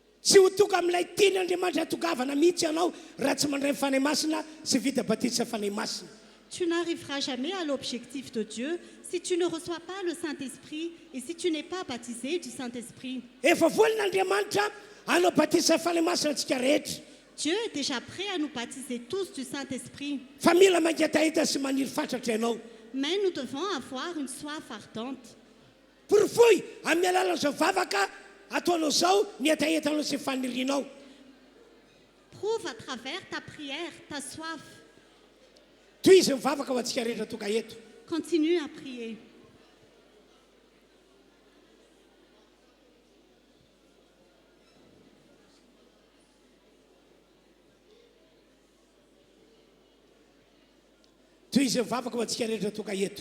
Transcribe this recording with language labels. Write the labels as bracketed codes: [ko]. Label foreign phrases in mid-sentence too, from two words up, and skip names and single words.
[mg] sy ho toka amin'ilay tian'Andriamanitra tokavana mihitsy ianao raha tsy mandray fanay masina sy vita batisa fanay masina. [fr] Tu n'arriveras jamais à l'objectif de Dieu si tu ne reçois pas le Saint-Esprit et si tu n'es pas baptisé du Saint-Esprit. [mg] Efa volin'Andriamanitra hanao batisa fanay masina antsika rehetra. [fr] Dieu est déjà prêt à nous baptiser tous du Saint-Esprit. [mg] Fa mila mangatahita sy maniry fatratra ianao. [fr] Mais nous devons avoir une soif ardente. [mg] Porofoy amin'ny alalan'izao vavaka ataonao zao ny etaetanao sy fanirinao. [fr] Prouve à travers ta prière, ta soif. [mg] Toy izy mivavaka ho antsika rehetra toka eto. [fr] Continue à prier. [mg] Toy izy mivavaka ho antsika rehetra toka eto.